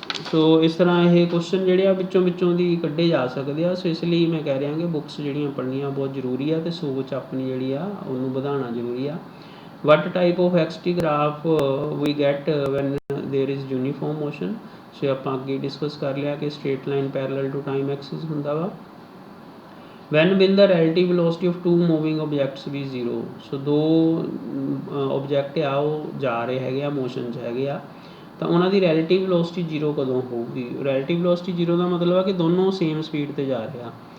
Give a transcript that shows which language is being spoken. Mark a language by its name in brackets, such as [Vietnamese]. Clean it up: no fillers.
[Punjabi] ਸੋ ਇਸ ਤਰ੍ਹਾਂ ਇਹ ਕੁਐਸਚਨ ਜਿਹੜੇ ਆ ਵਿੱਚੋਂ ਦੀ ਕੱਢੇ ਜਾ ਸਕਦੇ ਆ। ਸੋ ਇਸ ਲਈ ਮੈਂ ਕਹਿ ਰਿਹਾ ਕਿ ਬੁੱਕਸ ਜਿਹੜੀਆਂ ਪੜ੍ਹਨੀਆਂ ਬਹੁਤ ਜ਼ਰੂਰੀ ਆ ਅਤੇ ਸੋਚ ਆਪਣੀ ਜਿਹੜੀ ਆ ਉਹਨੂੰ ਵਧਾਉਣਾ ਜ਼ਰੂਰੀ ਆ। [English] What type of xt graph we get when there is uniform motion? [Punjabi] ਸੋ ਆਪਾਂ ਅੱਗੇ ਡਿਸਕਸ ਕਰ ਲਿਆ ਕਿ [English] straight line parallel to time axis [Punjabi] ਹੁੰਦਾ ਵਾ। [English] when will the relative velocity of two moving objects be 0? [Punjabi] ਸੋ ਦੋ ਆਬਜੈਕਟ ਆ ਉਹ ਜਾ ਰਹੇ ਹੈਗੇ ਆ, ਮੋਸ਼ਨ 'ਚ ਹੈਗੇ ਆ, ਤਾਂ ਉਹਨਾਂ ਦੀ ਰੈਲੇਟਿਵ ਵੈਲੋਸਿਟੀ ਜ਼ੀਰੋ ਕਦੋਂ ਹੋਊਗੀ? ਰੈਲੇਟਿਵ ਵੈਲੋਸਿਟੀ ਜ਼ੀਰੋ ਦਾ ਮਤਲਬ ਆ ਕਿ ਦੋਨੋਂ ਸੇਮ ਸਪੀਡ 'ਤੇ ਜਾ ਰਹੇ ਆ।